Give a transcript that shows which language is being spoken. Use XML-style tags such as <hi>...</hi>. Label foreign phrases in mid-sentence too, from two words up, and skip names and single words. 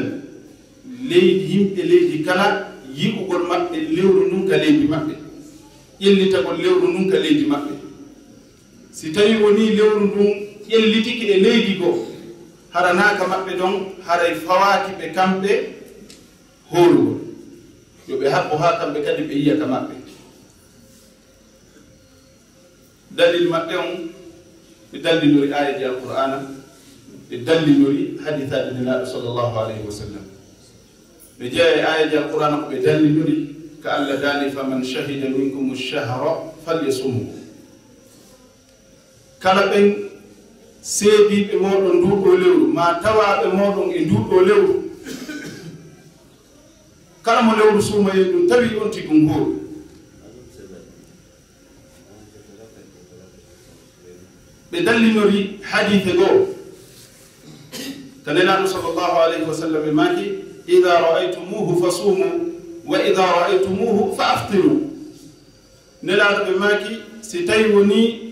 <ff>leydi yimɓe leydi kala yi'ugol maɓɓe lewru ndun ka leydi maɓɓe ƴellitagol lewru ndun ka leydi maɓɓe si tawi woni lewru ndun ƴellitiki e leydi goo haranaka maɓɓe ɗon haray fawaki ɓe kamɓe hoorugol yo ɓe haɓɓo ha kamɓe kadi ɓe yiya ka maɓɓe dalil maɓɓe on ɓe dallinori ayaji alqur'ana ɓe dallinori hadithaji nelaɗo</ff> <ar>صلى الله عليه وسلم</ar> <ff>ɓe jeeya e ayaji alqur'ana ko ɓe dallinori ka Allah daani</ff> <ar>فمن شهد منكم الشهر فليصمه</ar> <ff>kala ɓen seediɓe moɗon nduɗo lewru ma tawaɓe moɗon e nduɗo lewru kala mo lewru suumaye ɗum tawi on tigum hooru ɓe dallinori hadithe goo ka nelaɗo</ff> <ar>صلى الله عليه وسلم</ar> <ff>e maki</ff> <ar>إذا رأيتموه فصوموا وإذا رأيتموه فأفطروا</ar> <ff>nelaɗo ɓe maki si tawi woni</ff>